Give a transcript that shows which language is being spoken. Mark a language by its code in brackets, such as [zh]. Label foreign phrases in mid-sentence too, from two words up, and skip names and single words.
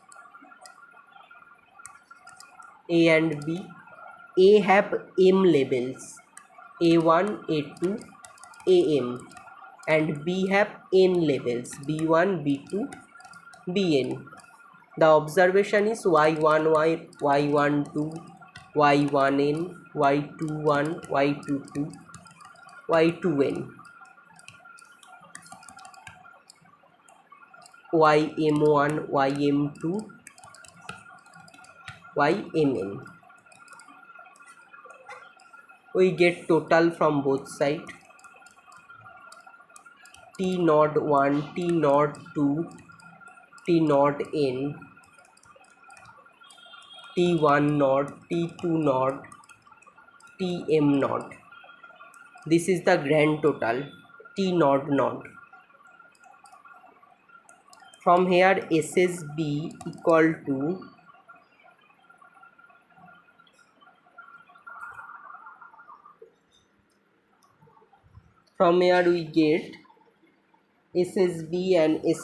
[en] A and B. A have M labels, A1, A2, AM, and B have N labels, B1, B2, Bn. The observation is y11, y12, y1n, y21, y22, y2n, ym1, ym2, ymn. We get total from both sides. T naught 1, T naught 2, T naught n, T1 naught, T2 naught, Tm naught. This is the grand total, T naught naught. From here SSB equal to we get SSB and